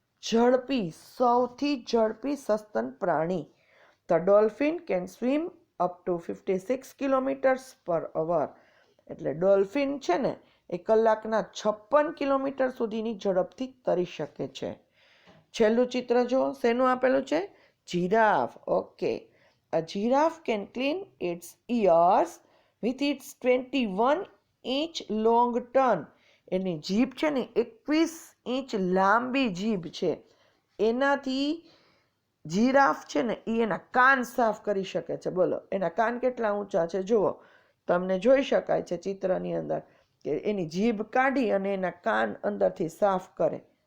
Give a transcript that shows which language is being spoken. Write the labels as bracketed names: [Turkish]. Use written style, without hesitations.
[Gujarati] ઝડપી, સૌથી ઝડપી સસ્તન પ્રાણી. [English] The dolphin can swim up to 56 kilometres per hour. [Gujarati] એટલે ડોલ્ફિન છે ને એ કલાકના 56 કિલોમીટર સુધીની ઝડપથી તરી શકે છે. છેલ્લું ચિત્ર જો શેનું આપેલું છે? Giraffe. Okay. [English] A giraffe can clean its ears with its 21-inch long tongue. [Gujarati] એની જીભ છે ને 21 ઇંચ લાંબી જીભ છે. એનાથી જીરાફ છે ને એ એના કાન સાફ કરી શકે છે. બોલો, એના કાન કેટલા ઊંચા છે જુઓ. તમને જોઈ શકાય છે ચિત્રની અંદર કે એની જીભ કાઢી અને એના કાન અંદરથી સાફ કરે.